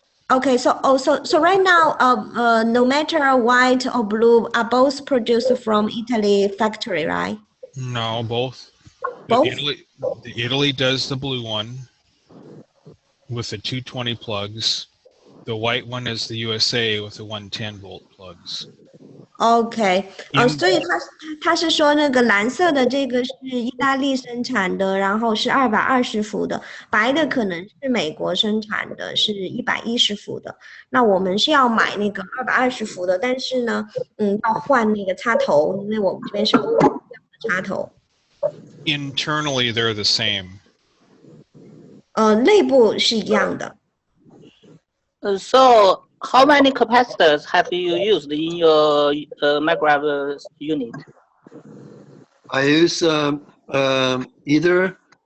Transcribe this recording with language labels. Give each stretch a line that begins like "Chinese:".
English: Okay, so right now, no matter white or blue, are both produced from Italy factory, right? No, both. Both? Italy does the blue one with the 220 plugs. The white one is the USA with the 110 volt plugs.
Chinese: OK，所以他是说那个蓝色的这个是意大利生产的，然后是220伏的，白的可能是美国生产的，是110伏的。那我们是要买那个220伏的，但是呢，要换那个插头，因为我们这边是欧洲的插头。
English: Internally, they're the same.
Chinese: 内部是一样的。
English: So how many capacitors have you used in your microwave unit? I use either.